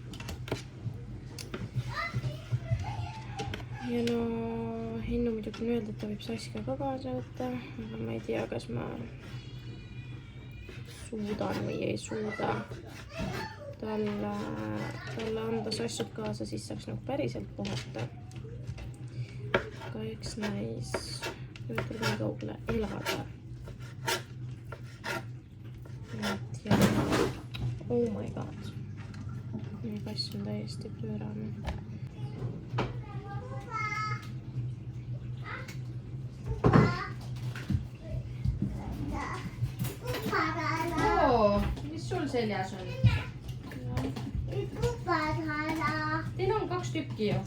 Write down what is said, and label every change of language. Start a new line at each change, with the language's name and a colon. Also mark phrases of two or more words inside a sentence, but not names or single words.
Estonian: Ja no, Hinnu muidugi on öelda, et ta võib Saskia ka kaasa võtta, aga ma ei tea, kas ma suudan või ei suuda talle anda sassud kaasa, siis saaks nagu päriselt puhata. Aga eks näis, tuleb nii kaugele elada. Ja
English: oh my god.
Estonian: Meie kass on täiesti pöörane. Seljas on. Teil on 2 tükki ju.